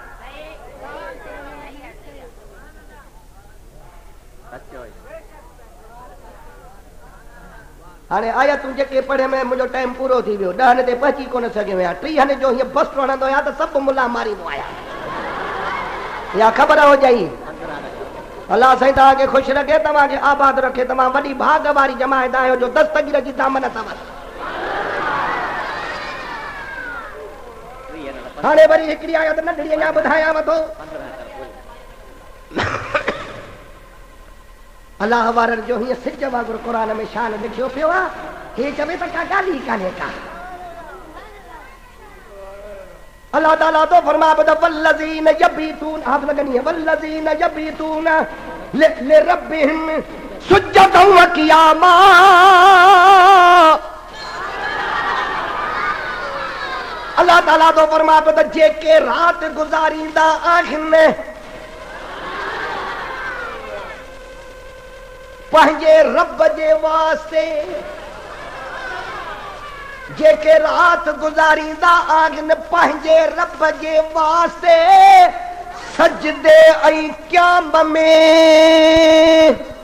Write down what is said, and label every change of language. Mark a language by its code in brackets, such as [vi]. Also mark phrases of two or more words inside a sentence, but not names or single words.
[sd] हाणे आयतूं जेके पढ़े में मुंहिंजो टाइम पूरो थी वियो 10 ते पहुची कोन सघियो आहियां 30 जो हीअं बस वणंदो आहे त सभु मुला मारींदो आहियां या ख़बर हो जाई अल्लाह साईं तव्हांखे खुश रखे, तव्हांखे आबाद रखे। तव्हां वॾी भाग वारी जमायत आहियो जो दस्तगीर जी दामन अथव। हाणे वरी हिकिड़ी आयत नंढड़ी अञा ॿुधायांव थो। अल्लाह वारनि जो हीअं सिज वांगुरु क़ुरान में शान लिखियो पियो आहे। हे चवे त का ॻाल्हि ई कान्हे का। अल्लाह ताला तो फरमा बद [ar] والذين يبيتون, [sd] आप लगनी है [ar] والذين يبيتون لربهم سجدا و قياما. [sd] अल्लाह ताला तो फरमा बद जेके रात गुजारींदा आहिनि पंहिंजे रब जे वास्ते, जेके रात गुजारींदा आहिनि पंहिंजे रब जे वास्ते सजदे ऐं क़याम में।